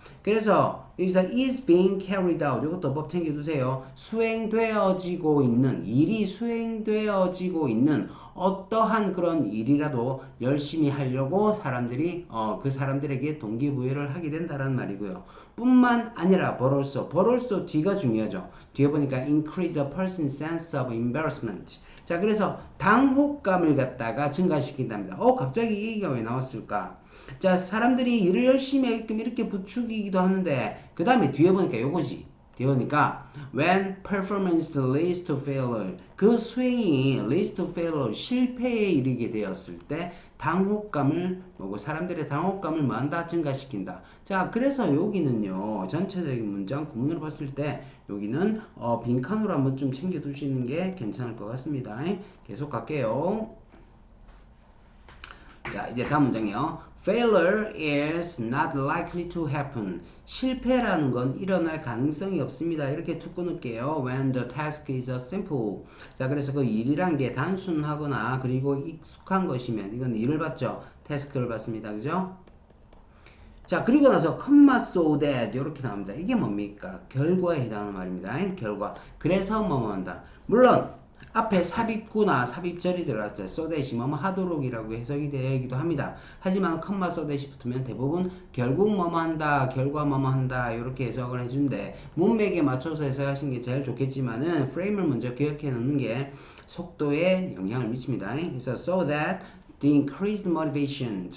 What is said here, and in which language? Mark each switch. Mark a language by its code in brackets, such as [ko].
[ko] 그래서 여기서 [en] is being carried out [ko] 이것도 법 챙겨두세요. 수행되어지고 있는 일이 수행되어지고 있는 어떠한 그런 일이라도 열심히 하려고 사람들이 그 사람들에게 동기부여를 하게 된다는 말이고요. 뿐만 아니라 [en] but also [ko] 뒤가 중요하죠. 뒤에 보니까 [en] increase a person's sense of embarrassment. [ko] 자, 그래서 당혹감을 갖다가 증가시킨답니다. 갑자기 이 얘기가 왜 나왔을까? 자, 사람들이 일을 열심히 하게끔 이렇게 부추기기도 하는데 그 다음에 뒤에 보니까 요거지. 뒤에 보니까 [en] when performance leads to failure [ko] 그 수행이 [en] leads to failure [ko] 실패에 이르게 되었을 때 당혹감을 사람들의 당혹감을 뭐한다? 증가시킨다. 자, 그래서 여기는요 전체적인 문장 구문으로 봤을 때 여기는 빈칸으로 한번 좀 챙겨 두시는 게 괜찮을 것 같습니다. 계속 갈게요. 자, 이제 다음 문장이요. [en] Failure is not likely to happen. [ko] 실패라는 건 일어날 가능성이 없습니다. 이렇게 툭 끊을게요. [en] When the task is simple. [ko] 자, 그래서 그 일이란 게 단순하거나 그리고 익숙한 것이면 이건 일을 받죠. 태스크를 받습니다. 그죠? 자, 그리고 나서 [en] comma so that [ko] 이렇게 나옵니다. 이게 뭡니까? 결과에 해당하는 말입니다. 결과. 그래서 뭐뭐 한다. 물론 앞에 삽입구나 삽입절이 들어갔을 때 so that이 뭐뭐 하도록이라고 해석이 되기도 합니다. 하지만 [en] comma so that [ko] 이 붙으면 대부분 결국 뭐뭐 한다, 결과 뭐뭐 한다 이렇게 해석을 해준대. 문맥에 맞춰서 해석하시는 게 제일 좋겠지만은 프레임을 먼저 기억해 놓는 게 속도에 영향을 미칩니다. 그래서 [en] so that the increased motivation.